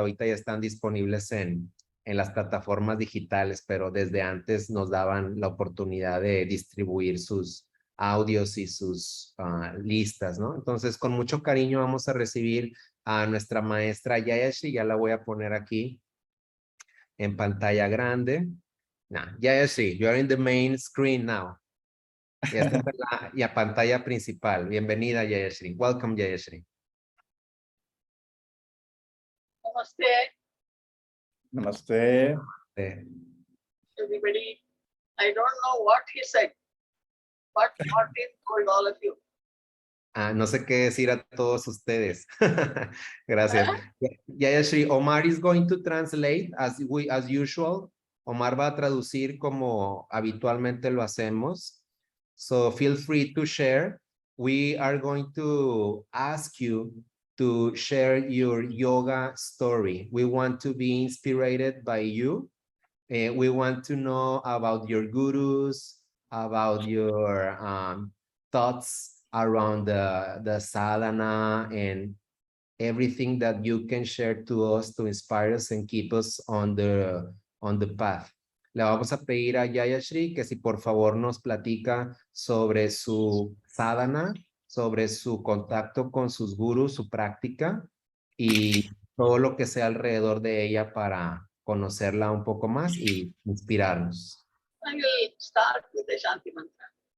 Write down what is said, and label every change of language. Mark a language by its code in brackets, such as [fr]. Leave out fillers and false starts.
[es] Ahorita ya están disponibles en las plataformas digitales, pero desde antes nos daban la oportunidad de distribuir sus audios y sus listas, ¿no? Entonces, con mucho cariño vamos a recibir a nuestra maestra Jayashree. Ya la voy a poner aquí en pantalla grande. [en] Jayashree, you are in the main screen now. [es] Ya está en la pantalla principal. Bienvenida, Jayashree. [en] Welcome, Jayashree. [hi] Namaste. Namaste. [en] Everybody, I don't know what he said, but Martin told all of you. [es] No sé qué decir a todos ustedes. Gracias. [en] Jayashree, Omar is going to translate as usual. [es] Omar va a traducir como habitualmente lo hacemos. [en] So feel free to share. We are going to ask you to share your yoga story. We want to be inspired by you. We want to know about your gurus, about your thoughts around the sadhana, and everything that you can share to us to inspire us and keep us on the path. [es] Le vamos a pedir a Jayashree que si por favor nos platica sobre su sadhana, sobre su contacto con sus gurus, su práctica y todo lo que sea alrededor de ella para conocerla un poco más y inspirarnos. [en] I will start with the Shanti mantra.